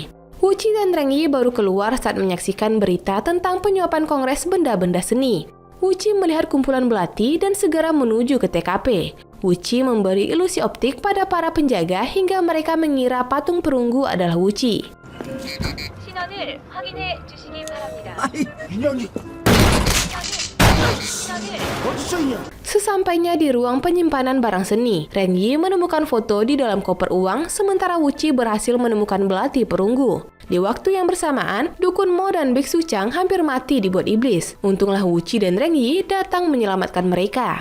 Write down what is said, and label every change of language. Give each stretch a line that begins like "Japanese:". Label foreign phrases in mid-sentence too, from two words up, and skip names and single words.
Indonesian: Wuci dan Reng Yi baru keluar saat menyaksikan berita tentang penyuapan kongres benda-benda seni. Wuci melihat kumpulan belati dan segera menuju ke TKP. Wuci memberi ilusi optik pada para penjaga hingga mereka mengira patung perunggu adalah Wuci.
Korean: 신원을 확인해 주시기 바랍니다. 아이, 인연이 어디서 있냐?
Indonesian: Sesampainya di ruang penyimpanan barang seni, Reng Yi menemukan foto di dalam koper uang, sementara Wuci berhasil menemukan belati perunggu. Di waktu yang bersamaan, Dukun Mo dan Biksu Chang hampir mati dibuat iblis. Untunglah Wuci dan Reng Yi datang menyelamatkan mereka.